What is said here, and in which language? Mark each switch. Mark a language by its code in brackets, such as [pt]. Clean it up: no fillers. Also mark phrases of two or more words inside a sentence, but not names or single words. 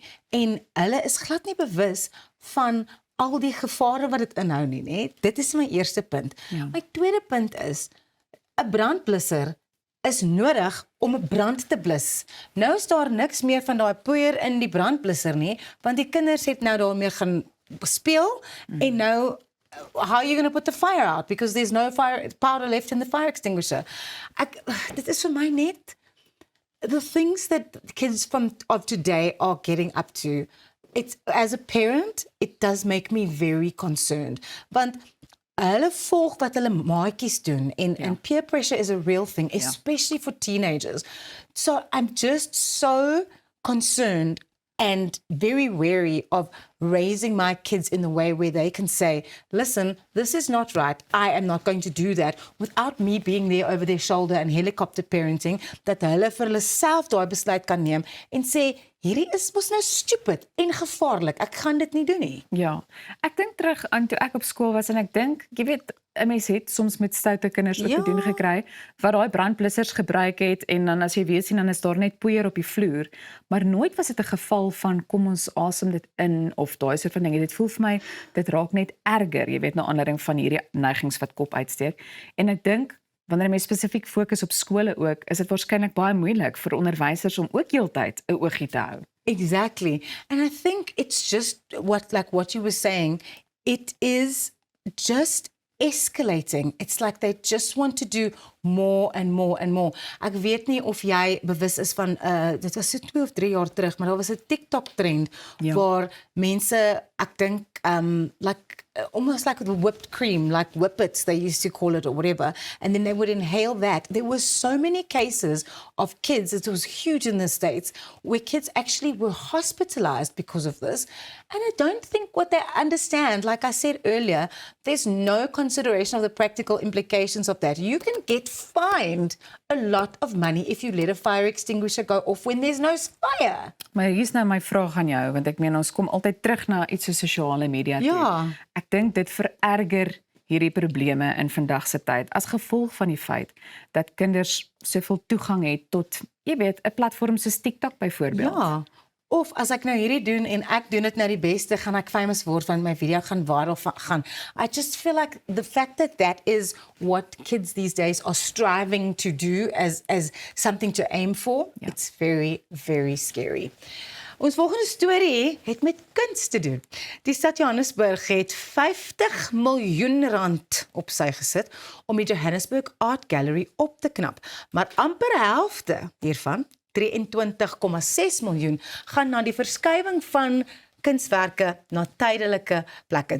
[af] En hulle is glad nie bewus van al die gevare wat dit inhou nie, né? Dit is my eerste punt. Ja. My tweede punt is, 'n brandblusser is nodig om 'n brand te blus. Nou is daar niks meer van daai poeier in die brandblusser nie, want die kinders het nou daarmee gaan speel en nou [en] how are you going to put the fire out because there's no fire powder left in the fire extinguisher. [af] Dit is vir my net [en] the things that kids of today are getting up to. It's as a parent, it does make me very concerned. [af] Want hulle volg wat hulle maatjies doen [en] and peer pressure is a real thing, especially for teenagers. So I'm just so concerned and very wary of raising my kids in the way where they can say, listen, this is not right. I am not going to do that without me being there over their shoulder and helicopter parenting, [af] dat hulle vir hulle self daai besluit kan neem en sê, hierdie is mos nou stupid en gevaarlik. Ek gaan dit nie doen nie. Ja, ek dink terug aan toe ek op skool was en ek dink, jy weet, 'n mens het soms met stoute kinders ook te doen gekry wat daai brandblussers gebruik het en dan as jy weer sien dan is daar net poeier op die vloer, maar nooit was dit 'n geval van kom ons asem dit in of daai soort van dinge. Dit voel vir my dit raak net erger, jy weet, na aanleiding van hierdie neigings wat kop uitsteek. En ek dink wanneer mense spesifiek fokus op skole ook, is dit waarskynlik baie moeilik vir onderwysers om ook heeltyd 'n oogie te hou. [en] Exactly. And I think it's just what you were saying, it is just escalating. It's like they just want to do more and more and more. [af] Ek weet nie of jy bewus is van dit was so 2 of 3 jaar terug, maar daar was 'n TikTok trend waar mense ek dink, [en] almost like the whipped cream, like whippets, they used to call it or whatever, and then they would inhale that. There were so many cases of kids, it was huge in the States, where kids actually were hospitalized because of this. And I don't think what they understand, like I said earlier, there's no consideration of the practical implications of that. You can get fined a lot of money if you let a fire extinguisher go off when there's no fire. [af] Maar hier's nou my vraag aan jou, want ek meen ons kom altyd terug na iets so sosiale media toe. Ja. Ek dink dit vererger hierdie probleme in vandag se tyd as gevolg van die feit dat kinders soveel toegang het tot, jy weet, 'n platform soos TikTok byvoorbeeld. Ja. Of as ek nou hierdie doen en ek doen dit nou die beste, gaan ek famous word want my video gaan viral gaan. [en] I just feel like the fact that that is what kids these days are striving to do as something to aim for, it's very, very scary. [af] Ons volgende storie het met kuns te doen. Die stad Johannesburg het 50 miljoen rand op sy gesit om die Johannesburg Art Gallery op te knap, maar amper die helfte hiervan, 23,6 miljoen, gaan na die verskywing van kunswerke na tydelike plekke.